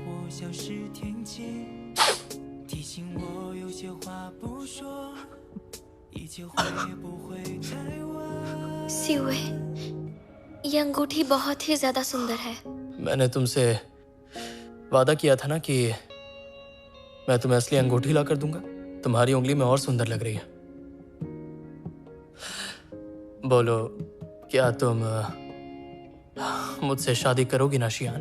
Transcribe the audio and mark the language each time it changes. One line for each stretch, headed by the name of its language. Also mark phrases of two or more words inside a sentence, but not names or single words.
Chinese: 像是天气，提醒我有些话不说，一切会不会太晚。
Hindi: सीवे, ये अंगूठी बहुत ही ज्यादा सुंदर है। मैंने तुमसे वादा किया था ना कि मैं तुम्हें असली अंगूठी ला कर दूंगा। तुम्हारी उंगली में और सुंदर लग रही है। बोलो, क्या तुम मुझसे शादी करोगी ना शियान?